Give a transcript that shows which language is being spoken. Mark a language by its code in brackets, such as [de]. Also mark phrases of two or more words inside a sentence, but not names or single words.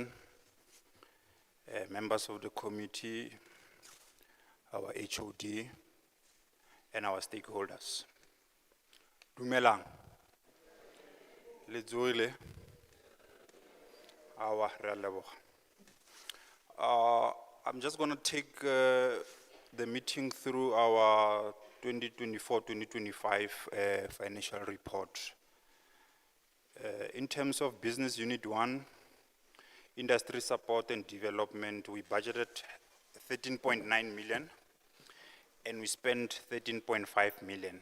[en] members of the committee, our HOD, and our stakeholders. [nso] Dumelang. Letsoile. Awa, re a leboga. [en] I'm just going to take the meeting through our 2024-2025 financial report. In terms of Business Unit 1, Industry Support and Development, we budgeted 13.9 million and we spent 13.5 million.